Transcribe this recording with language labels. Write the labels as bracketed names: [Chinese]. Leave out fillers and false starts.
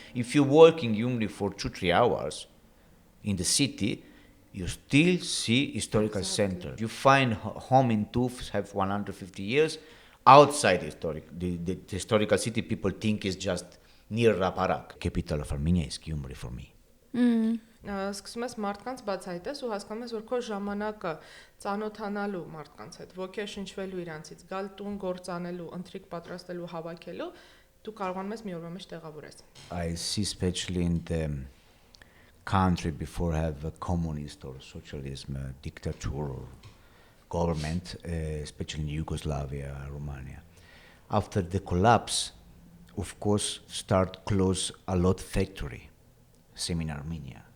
[English] If you walk in Gyumri for 2-3 hours in the city, you still see historical center. You find home in Tuf have 150 years. Outside the historical city, people think is just near Arag. Capital of Armenia is Gyumri for me. [Armenian] Սկսում ես մարդկանց բացահայտես ու հասկանում ես, որ քո ժամանակը ծանոթանալու մարդկանց հետ, ոգեշնչվելու իրանցից, գալ տուն գործանելու, ընթրիք պատրաստելու, հավաքելու, դու կարողանում ես մի օրվա մեջ տեղավորես։ [English] I see especially in the country before have a communist or socialism, dictator or government, especially in Yugoslavia, Romania. After the collapse, of course, start close a lot factory. Same in Armenia.